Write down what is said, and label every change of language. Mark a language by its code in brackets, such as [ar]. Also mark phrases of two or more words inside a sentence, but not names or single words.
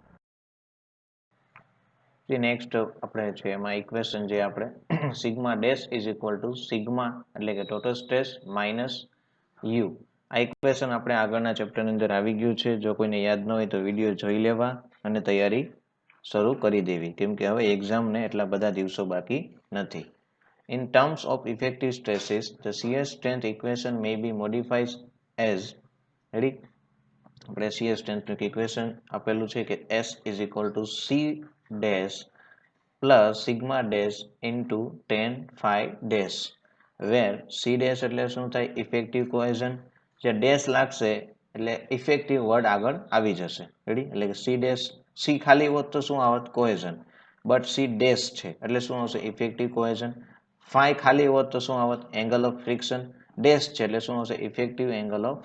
[en] નેક્સ્ટ [gu] આપણે છે એમાં [en] ઇક્વેશન [gu] જે આપણે [en] sigma dash is equal to sigma [gu] એટલે કે [en] total stress minus u. [gu] આ ઇક્વેશન આપણે આગળના ચેપ્ટરની અંદર આવી ગયું છે. જો કોઈને યાદ ન હોય તો વિડીયો જોઈ લેવા અને તૈયારી શરૂ કરી દેવી, કેમ કે હવે એક્ઝામને એટલા બધા દિવસો બાકી નથી. [en] In terms of effective stresses, the shear strength equation may be modified as, ready? આપણે shear strength equation [gu] આપેલું છે કે [en] S is equal to C dash plus sigma dash into tan phi dash, where C dash [gu] એટલે શું થાય? [en] effective cohesion. [gu] જે ડેશ લાગશે એટલે [en] effective word [gu] આગળ આવી જશે. રેડી? એટલે કે [en] C dash, [gu] C ખાલી હોત તો શું આવત? કોહેઝન. [en] but C dash [gu] છે એટલે શું આવશે? [en] effective cohesion. [gu] ફાઈ ખાલી હોત તો શું આવત? [en] angle of friction. [gu] ડેશ છે એટલે શું આવશે?